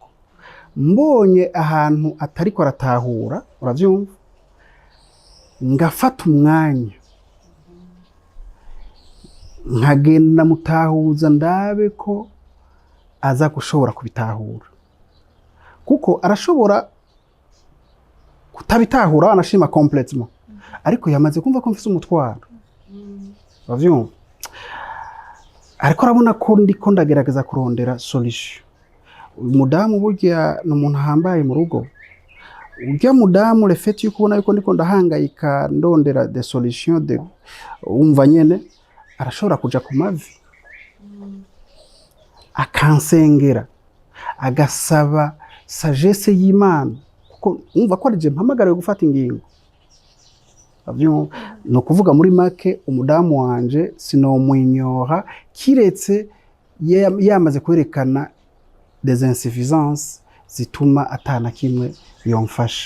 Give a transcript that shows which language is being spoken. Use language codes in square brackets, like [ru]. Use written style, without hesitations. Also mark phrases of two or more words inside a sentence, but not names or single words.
[rn] Mbonye ahantu atariko aratahura, uravyumva, ngafata umwanya nkagenda mutahuza ndabe ko aza gushobora kubitahura, kuko arashobora kutabitahura anashima complètement, ariko yamaze kumva ko mfise umutwaro, uravyumva. Ariko arabona ko ndiko ndagerageza kurondera solution. Umudamu burya ni umuntu ahambaye mu rugo. Urya mudamu [fr] le fait [rn] yuko ubona yuko ndiko ndahangayika ndondera [fr] des solutions de [rn] umva nyene, arashobora kuja ku mavi akansengera, agasaba sagesse y'Imana, kuko umva ko arije mpamagariwe gufata ingingo. Ni ukuvuga muri make umudamu wanje sinomwinyoha kiretse yamaze kwerekana [fr] des insuffisances [rn] zituma atana kimwe yomfasha.